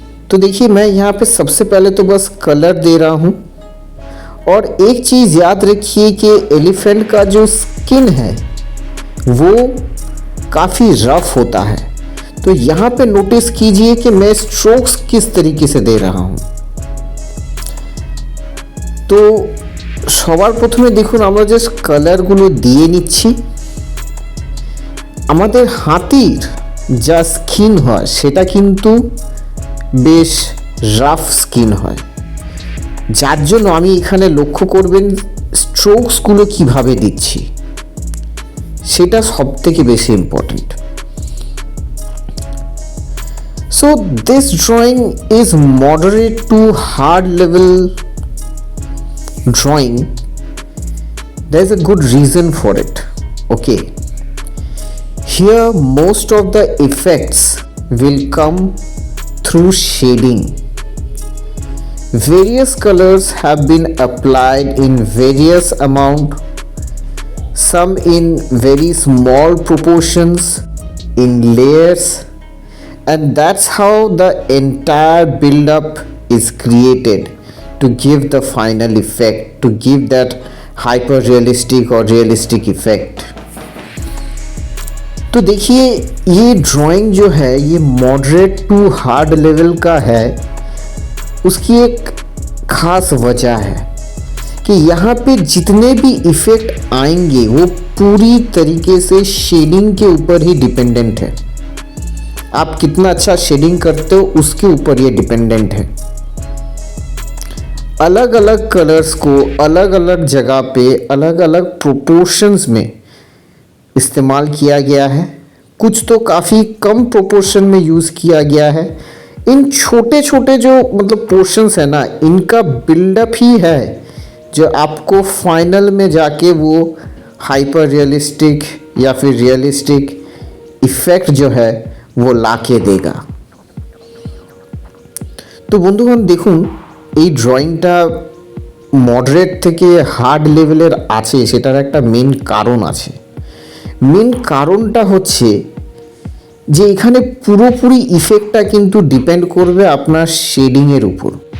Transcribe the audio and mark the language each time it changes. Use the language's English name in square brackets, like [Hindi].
[Hindi] तो देखिए, मैं यहाँ पे सबसे पहले तो बस कलर दे रहा हूँ, और एक चीज़ याद रखिए कि एलिफेंट का जो स्किन है वो काफ़ी रफ होता है। तो यहाँ पे नोटिस कीजिए कि मैं स्ट्रोक्स किस तरीके से दे रहा हूँ। [Bangla] তো সবার প্রথমে দেখুন, আমরা জাস্ট কালারগুলো দিয়ে নিচ্ছি। আমাদের হাতির যা স্কিন হয় সেটা কিন্তু বেশ রাফ স্কিন হয়, যার জন্য আমি এখানে লক্ষ্য করবেন স্ট্রোকসগুলো কিভাবে দিচ্ছি, সেটা সব থেকে বেশি important. [English] So this drawing is moderate to hard level drawing. There's a good reason for it. Okay, here most of the effects will come through shading. Various colors have been applied in various amount, some in very small proportions, in layers, and that's how the entire build up is created to give the final effect, to give that hyper realistic or realistic effect. [Hindi] तो देखिए, ये drawing जो है ये moderate to hard level का है। उसकी एक ख़ास वजह है कि यहाँ पे जितने भी इफ़ेक्ट आएंगे वो पूरी तरीके से शेडिंग के ऊपर ही डिपेंडेंट है। आप कितना अच्छा शेडिंग करते हो उसके ऊपर ये डिपेंडेंट है। अलग अलग कलर्स को अलग अलग जगह पे अलग अलग प्रोपोर्शंस में इस्तेमाल किया गया है, कुछ तो काफ़ी कम प्रोपोर्शन में यूज़ किया गया है। इन छोटे छोटे जो मतलब पोर्शंस है ना, इनका बिल्डअप ही है जो आपको फाइनल में जाके वो हाइपर रियलिस्टिक या फिर रियलिस्टिक इफ़ेक्ट जो है वो लाके देगा। [Bangla] तो बंधुगण देखुन, এই ড্রয়িংটা মডারেট থেকে হার্ড লেভেলের আছে, সেটার একটা মেন কারণ আছে। মেন কারণটা হচ্ছে যে এখানে পুরোপুরি ইফেক্টটা কিন্তু ডিপেন্ড করবে আপনার শেডিংয়ের উপর।